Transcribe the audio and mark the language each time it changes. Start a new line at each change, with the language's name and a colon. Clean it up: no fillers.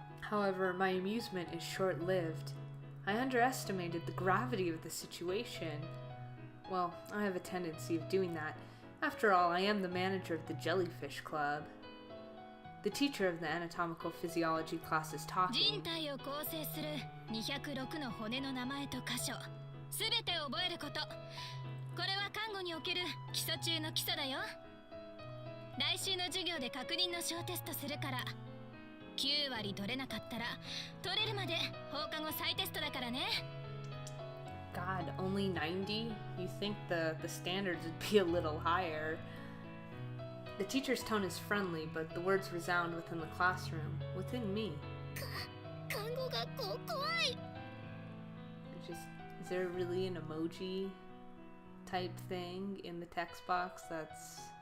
English: However, my amusement is short-lived. I underestimated the gravity of the situation. Well, I have a tendency of doing that. After all, I am the manager of the Jellyfish Club. The teacher of the anatomical physiology class is
Japanese: 人
English: talking.
Japanese: 体を構成する206の骨の名前と箇所、すべて覚えること。これは看護における基礎中の基礎だよ。来週の授業で確認の小テストするから。9割取れなかったら、取れるまで放課後再テストだからね。
English: God, only 90? You think the standards would be a little higher. The teacher's tone is friendly, but the words resound within the classroom, within me.
Japanese: 看護学校怖い。
English: Is there really an emoji type thing in the text box that's